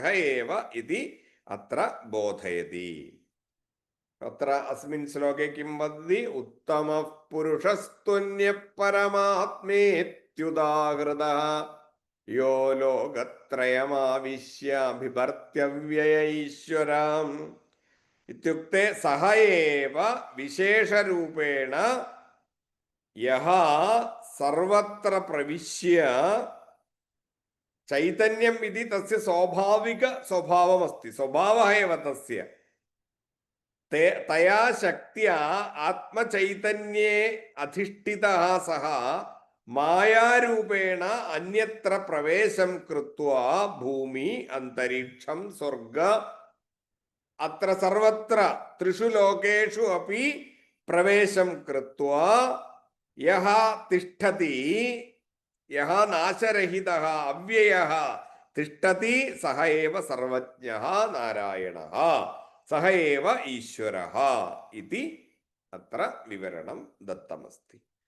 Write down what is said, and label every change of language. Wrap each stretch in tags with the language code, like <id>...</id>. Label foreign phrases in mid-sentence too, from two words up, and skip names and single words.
<sa>एव इति अत्र बोधयति अत्र अस्मिन् श्लोके किं वदति उत्तमः पुरुषस्त्वन्यः परमात्मेत्युदाहृतः यो लोकत्रयमाविश्य बिभर्त्यव्यय ईश्वरम् इत्युक्ते सः एव विशेषरूपेण यः सर्वत्र प्रविश्य चैतन्यम् इति तस्य स्वाभाविक स्वभावमस्ति स्वभावः एव तस्य तया शक्त्या आत्मचैतन्ये अधिष्ठितः सः മായാരൂപേണ അന്യത്ര പ്രവേശം കൃത്വാ ഭൂമി അന്തരീക്ഷം സ്വർഗ അത്ര സർവത്ര ത്രിഷു ലോകേഷു അപി പ്രവേശം കൃത്വാ യഹ തിഷ്ഠതി യഹ നാശരഹിതഃ അവ്യയഃ തിഷ്ഠതി സഹ ഏവ സർവജ്ഞഃ നാരായണഃ സഹ ഏവ ഈശ്വരഃ ഇതി അത്ര വിവരണം ദത്തമസ്തി.</sa>